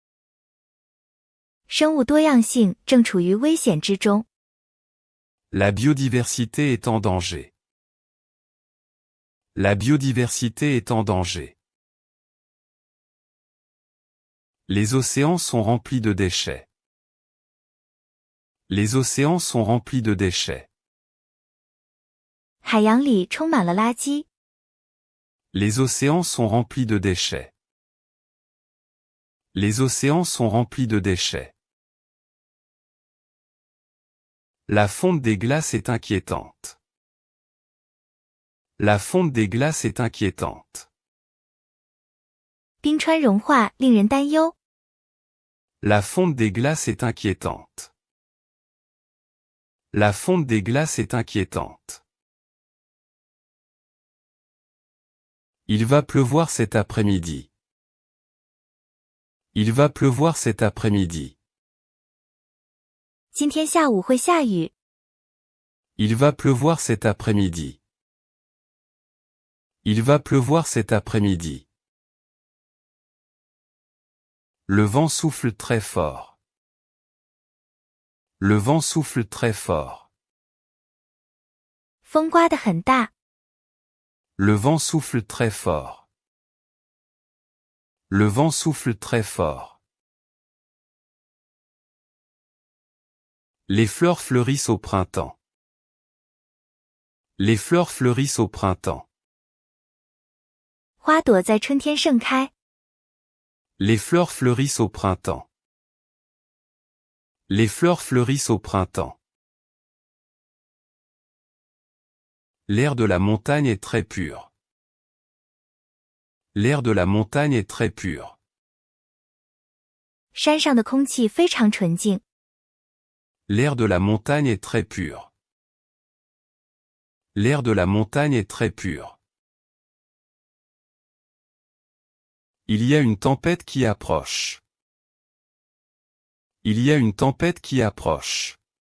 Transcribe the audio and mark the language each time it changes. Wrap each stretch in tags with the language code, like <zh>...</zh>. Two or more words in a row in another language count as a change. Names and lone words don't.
<zh>生物多样性正处于危险之中。</zh> <fr>La biodiversité est en danger. La biodiversité est en danger. Les océans sont remplis de déchets. Les océans sont remplis de déchets.</fr> <zh>海洋里充满了垃圾。</zh> <fr>Les océans sont remplis de déchets. Les océans sont remplis de déchets. La fonte des glaces est inquiétante. La fonte des glaces est inquiétante.</fr> <zh>冰川融化令人担忧。</zh> <fr>La fonte des glaces est inquiétante. La fonte des glaces est inquiétante. Il va pleuvoir cet après-midi. Il va pleuvoir cet après-midi.</fr> <zh>今天下午会下雨。</zh> <fr>Il va pleuvoir cet après-midi. Il va pleuvoir cet après-midi. Le vent souffle très fort. Le vent souffle très fort.</fr> <zh>风刮得很大。</zh> <fr>Le vent souffle très fort. Le vent souffle très fort. Les fleurs fleurissent au printemps. Les fleurs fleurissent au printemps.</fr> <zh>花朵在春天盛开。</zh> <fr>Les fleurs fleurissent au printemps. Les fleurs fleurissent au printemps. L'air de la montagne est très pur. L'air de la montagne est très pur.</fr> <zh>山上的空气非常纯净。</zh> <fr>L'air de la montagne est très pur. L'air de la montagne est très pur. Il y a une tempête qui approche. Il y a une tempête qui approche.</fr>